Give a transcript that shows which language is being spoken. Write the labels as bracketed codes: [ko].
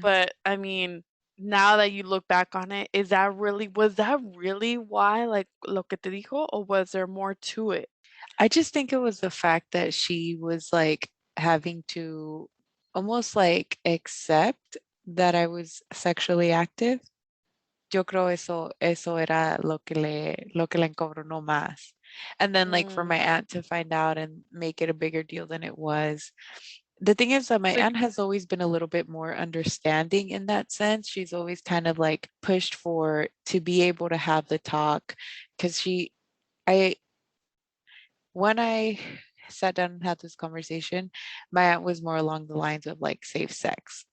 [en] But I mean, now that you look back on it, was that really why, like [es] lo que te dijo, [en] or was there more to it? I just think it was the fact that she was like having to almost like accept that I was sexually active. [es] Yo creo eso era lo que le encabronó más. [en] And then like for Mm. my aunt to find out and make it a bigger deal than it was. The thing is that my So aunt has always been a little bit more understanding in that sense. She's always kind of like pushed for to be able to have the talk because I, when I sat down and had this conversation, my aunt was more along the lines of like safe sex.